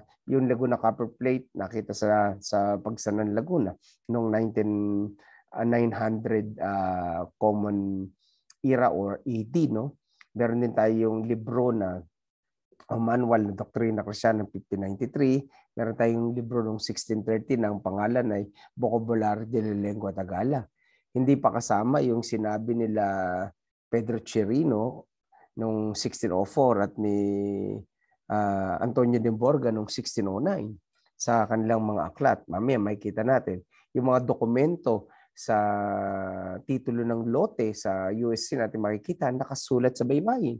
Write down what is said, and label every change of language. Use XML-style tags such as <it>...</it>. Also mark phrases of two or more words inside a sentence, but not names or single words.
<tl>Yung Laguna Copper Plate, nakita sa Pagsanan Laguna noong 900</tl> <en>Common Era or AD,</en> <tl>no? Meron din tayong libro na manual na Doktrina Kristiyana ng 1593. Meron tayong libro noong 1630 na ang pangalan ay Vocabulary de la Lengua Tagala. Hindi pa kasama yung sinabi nila Pedro Chirino noong 1604 at ni Antonio de Borga noong 1609 sa kanilang mga aklat. Mamaya makikita natin yung mga dokumento sa titulo ng lote sa USC natin makikita nakasulat sa baybayin.</tl>